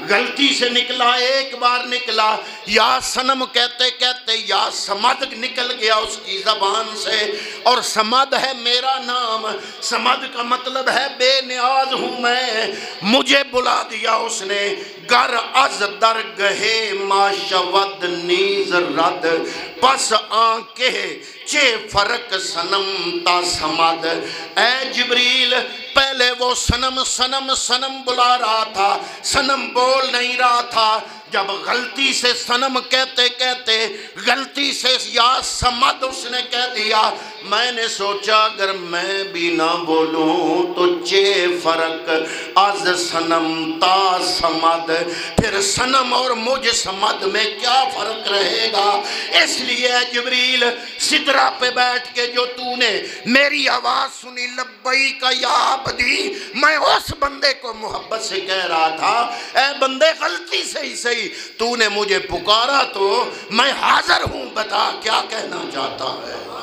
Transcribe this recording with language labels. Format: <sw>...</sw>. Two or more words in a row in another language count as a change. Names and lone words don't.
<ur>غلطی سے نکلا، ایک بار نکلا، یا سنم کہتے کہتے یا سمد نکل گیا اس کی زبان سے، اور سمد ہے میرا نام، سمد کا مطلب ہے بے نیاز ہوں میں، مجھے بلا دیا اس نے،</ur> <fa>گر از درگہ ما شود نیز رد، پس آنکہ چے فرق سنم تا سمد۔</fa> <ur>اے جبریل، پہلے وہ سنم سنم سنم بلا رہا تھا، سنم بول نہیں رہا تھا، جب غلطی سے سنم کہتے کہتے غلطی سے یا سمد اس نے کہہ دیا، میں نے سوچا اگر میں بھی نہ بولوں تو</ur> <fa>چے فرق از سنم تا سمد،</fa> <ur>پھر سنم اور مجھ سمد میں کیا فرق رہے گا؟ اس لیے جبریل سدرہ پہ بیٹھ کے جو تو نے میری آواز سنی</ur> <ar>لبیک یا عبدی،</ar> <ur>میں اس بندے کو محبت سے کہہ رہا تھا، اے بندے غلطی سے ہی صحیح تو نے مجھے پکارا تو میں حاضر ہوں، بتا کیا کہنا چاہتا ہے۔</ur>